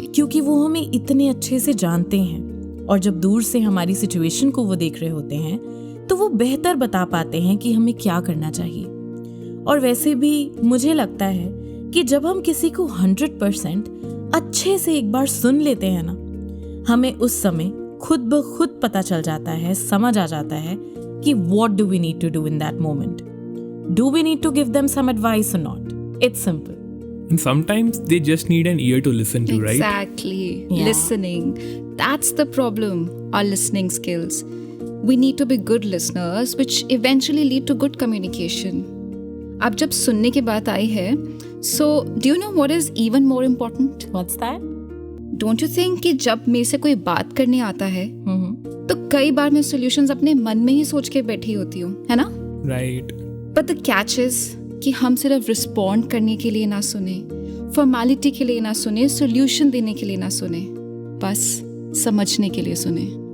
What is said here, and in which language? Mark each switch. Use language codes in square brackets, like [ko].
[hi] क्योंकि वो हमें इतने अच्छे से जानते हैं। और जब दूर से हमारी सिचुएशन को वो देख रहे होते हैं तो वो बेहतर बता पाते हैं कि हमें क्या करना चाहिए। और वैसे भी मुझे लगता है कि जब हम किसी को 100% अच्छे से एक बार सुन लेते हैं ना, हमें उस समय खुद ब खुद पता चल जाता है, समझ आ जाता है कि [en] what do we need to do in that moment? Do we need to give them some advice or not? It's simple. And sometimes they just need an ear to listen to, right? Exactly. Yeah. Listening. That's the problem. Our listening skills. We need to be good listeners, which eventually lead to good communication. [hi] अब जब सुनने की बात आई है, [en] so do you know what is even more important? What's that? Don't you think [hi] कि जब मेरे से कोई बात करने आता है, तो कई बार मैं solutions अपने मन में ही सोच के बैठी होती हूँ, है ना? [en] Right. But the catch is [hi] कि हम सिर्फ रिस्पॉन्ड करने के लिए ना सुने, फॉर्मेलिटी के लिए ना सुने, सोल्यूशन देने के लिए ना सुने, बस समझने के लिए सुने।